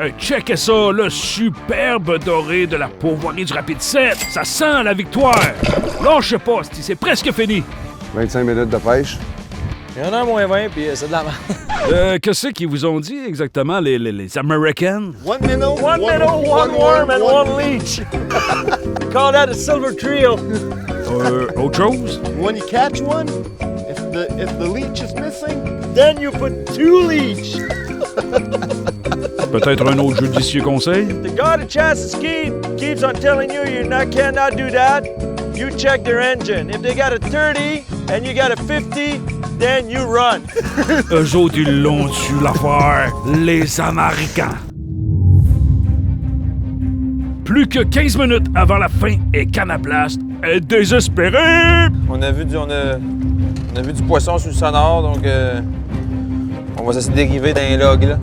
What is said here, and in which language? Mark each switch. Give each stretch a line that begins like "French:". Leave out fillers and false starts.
French: Checkez ça, le superbe doré de la pourvoirie du Rapide 7. Ça sent la victoire. Lâchez pas, c'est presque fini. 25 minutes de pêche. Il y en a un moins 20, puis c'est de la merde. Qu'est-ce qu'ils vous ont dit exactement, les Americans?
English: One minnow, One minnow, one worm, and one leech. We call that a silver trio.
French: Autre chose?
English: When you catch one, if the leech is missing, Then you put 2 leech.
French: Peut-être un autre judicieux conseil?
English: The guy that chases keeps on telling you cannot do that. You check their engine. If they got a 30 and you got a 50, then you run.
French: Eux autres, ils l'ont su l'affaire. Les Américains. Plus que 15 minutes avant la fin et Canablas est désespéré. On a vu du poisson sur le sonore, donc on va essayer de dériver dans les logs, là.